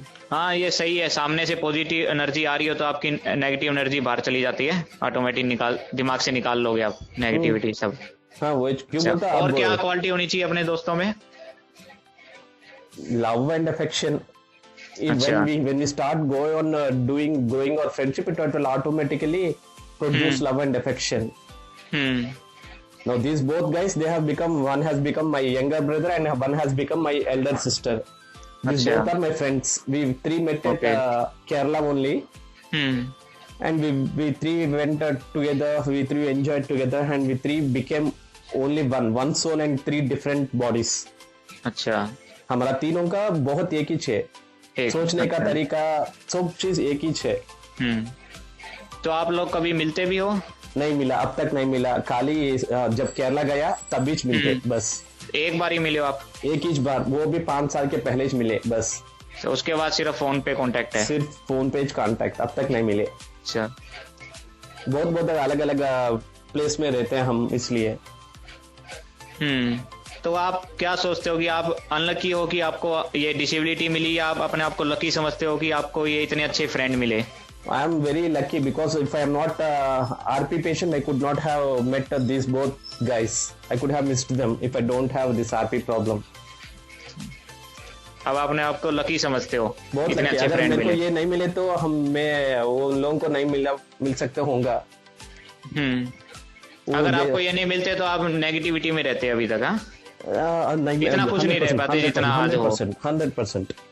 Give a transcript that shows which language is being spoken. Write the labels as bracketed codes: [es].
[hi] हाँ, ये सही है। सामने से पॉजिटिव एनर्जी आ रही हो तो आपकी नेगेटिव एनर्जी बाहर चली जाती है, ऑटोमेटिक दिमाग से निकाल लोगे आप नेगेटिविटी सब। हाँ वो क्यों अच्छा, बोलता और अब क्या क्वालिटी होनी चाहिए अपने दोस्तों में? [en] love and affection. [hi] अच्छा। [en] When we start going on growing our friendship, it will automatically produce love and affection. Now these both guys, one has become my younger brother and one has become my elder sister. These [hi] अच्छा। [en] both are my friends. We three met at Kerala only, and we three went together. We three enjoyed together, and we three became only one soul and three different bodies. [hi] अच्छा, हमारा तीनों का बहुत एक ही है, सोचने का तरीका, सब चीज एक ही है। तो आप लोग कभी मिलते भी हो? नहीं मिला, अब तक नहीं मिला। खाली जब केरला गया तब बीच मिलते, बस एक बार ही मिले हो आप? एक ही बार, वो भी 5 साल के पहले ही मिले बस। तो उसके बाद सिर्फ फोन पे कांटेक्ट है? सिर्फ फोन पे कांटेक्ट, अब तक नहीं मिले। अच्छा, बहुत अलग अलग प्लेस में रहते हैं हम, इसलिए। तो आप क्या सोचते हो कि आप अनलकी हो कि आपको ये डिसेबिलिटी मिली, या आप अपने आप को लकी समझते हो कि आपको ये इतने अच्छे फ्रेंड मिले? [en] I am very lucky because if I am not RP patient, I could not have met these both guys. I could have missed them if I don't have this RP problem. [hi] अब आपने आपको lucky समझते हो, बहुत इतने lucky. अच्छे अगर friend मेरे को मिले। ये नहीं मिले तो मैं वो उन लोगों को नहीं मिल सकते होगा। अगर आपको ये नहीं मिलते तो आप नेगेटिविटी में रहते अभी तक? हाँ, नहीं, इतना कुछ नहीं रह पाते जितना आज हो। 100%।